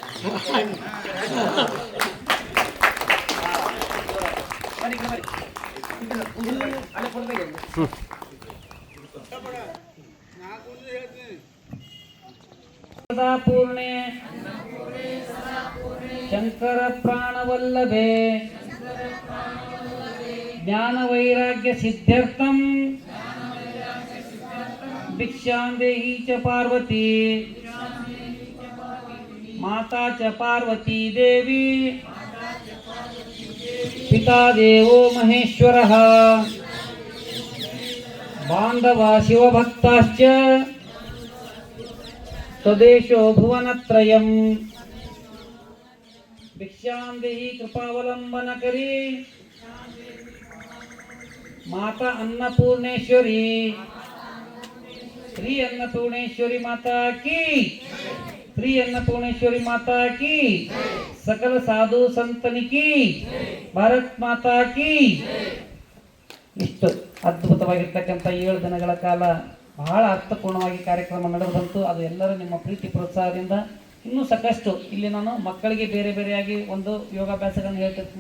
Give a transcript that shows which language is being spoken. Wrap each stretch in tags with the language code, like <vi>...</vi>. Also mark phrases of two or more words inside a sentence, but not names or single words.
<sa>ಪೂರ್ಣೆ ಶಂಕರ ಪ್ರಾಣವಲ್ಲಭೆ ಜ್ಞಾನ ವೈರಾಗ್ಯ ಸಿದ್ಧಾರ್ಥಂ ಭಿಕ್ಷಾಂದೇಹಿ ಚ ಪಾರ್ವತಿ ಮಾತಾ ಚ ಪಾರ್ವತಿ ದೇವಿ ಪಿತಾ ದೇವೋ ಮಹೇಶ್ವರಃ ಬಾಂಧವ ಶಿವಭಕ್ತಾಶ್ಚ ಸ್ವದೇಶೋ ಭುವನತ್ರಯಂ ಭಿಕ್ಷಾಂದೇಹಿ ಕೃಪಾವಲಂಬನಕರಿ ಮಾತಾ ಅನ್ನಪೂರ್ಣೇಶ್ವರಿ</sa> <hi>श्री अन्नपूर्णेश्वरी माता की, श्री अन्नपूर्णेश्वरी माता की, सकल साधु संतनि की, भारत माता की.</hi> <kn>ಇಷ್ಟು ಅದ್ಭುತವಾಗಿರ್ತಕ್ಕಂಥ 7 ದಿನಗಳ ಕಾಲ ಬಹಳ ಅರ್ಥಪೂರ್ಣವಾಗಿ ಕಾರ್ಯಕ್ರಮ ನಡೆದು ಬಂತು. ಅದು ಎಲ್ಲರೂ ನಿಮ್ಮ ಪ್ರೀತಿ ಪ್ರೋತ್ಸಾಹದಿಂದ ಇನ್ನೂ ಸಾಕಷ್ಟು ಇಲ್ಲಿ ನಾನು ಮಕ್ಕಳಿಗೆ ಬೇರೆ ಬೇರೆಯಾಗಿ ಒಂದು ಯೋಗಾಭ್ಯಾಸಗಳನ್ನು ಹೇಳ್ತಿರ್ತೀನಿ.</kn>